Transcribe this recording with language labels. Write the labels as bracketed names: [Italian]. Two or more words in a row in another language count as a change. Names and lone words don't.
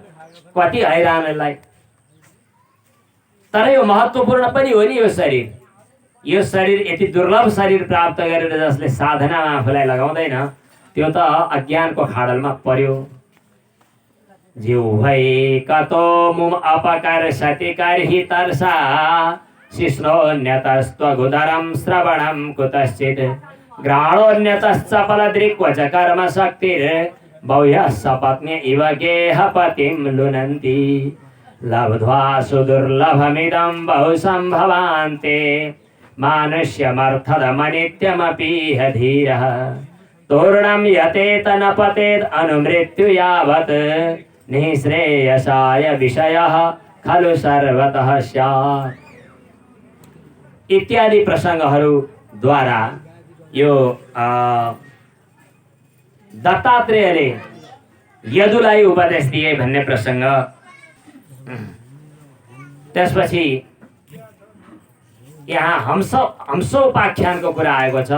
[Nepali] कति हैरानलाई। तर यो महत्त्वपूर्ण पनि हो नि यो शरीर। यो शरीर यति दुर्लभ शरीर प्राप्त गरेर जसले साधनामा आफूलाई लगाउँदैन त्यो त अज्ञानको खाडलमा पर्यो। [Sanskrit] जिउ भई कतो मुम अपकर्षति कर्हि तर्षा शिष्णोन्यतस्त्वगुदरं श्रवणं कुतश्चित् घ्राणोन्यतश्चपलदृक्वच कर्म शक्तिर् बह्यः सपत्न्य इव गेहपतिं लुनन्ति लब्ध्वा सुदुर्लभमिदं बहुसम्भवान्ते मानुष्यमर्थदमनित्यमपीह धीरः तूर्णं यतेत न पतेत् अनुमृत्यु यावत् निःश्रेयसाय विषयः खलु सर्वतः स्यात् [Nepali] इत्यादि प्रसङ्गहरूद्वारा यो दत्तात्रेयले यदुलाई उपदेश दिए भन्ने प्रसङ्ग। त्यसपछि यहाँ हंसोपाख्यानको कुरा आएको छ।